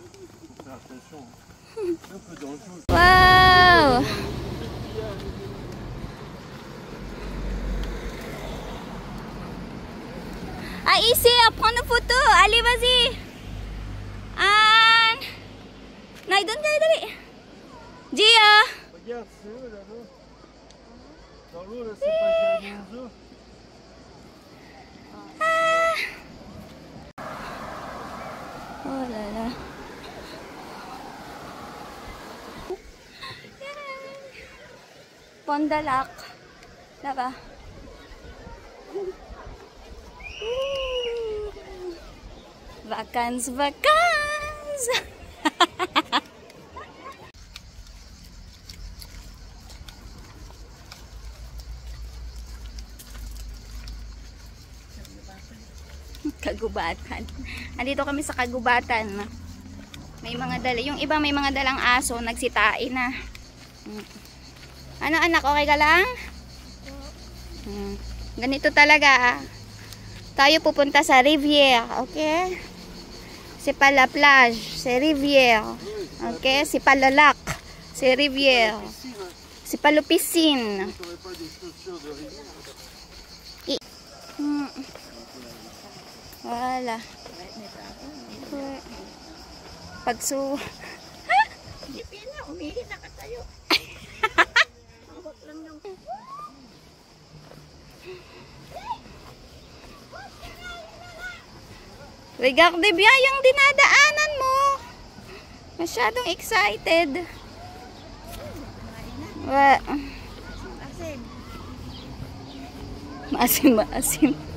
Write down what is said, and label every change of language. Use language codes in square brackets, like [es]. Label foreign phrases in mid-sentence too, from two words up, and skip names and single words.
[fr] Faut faire attention. C'est un peu dangereux. Waouh. Ah, ici, à prendre une photo. Allez, vas-y. Anne. [tl] Nay, doon kayo, dali. Gia. [fr] Regarde, c'est eux là-bas. Dans l'eau, là, c'est pas Gianuzzo. Oh là là. Pont de Lac. Là-bas. Vacances, vacances. [tl] Kagubatan. Andito kami sa kagubatan. May mga dala. Yung iba may mga dalang aso. Nagsitain na. Ano anak? Okay ka lang? Ganito talaga. Tayo pupunta sa Rivière. Okay? [fr] C'est pas la plage. C'est Rivière. Okay? C'est pas le lac. C'est Rivière. C'est pas le piscine. T'aurais pas des chaussures de rivière. [tl] Wala. Pagsu... [fr] Regarde bien [tl] yung dinadaanan mo. Masyadong excited. Maasim, maasim.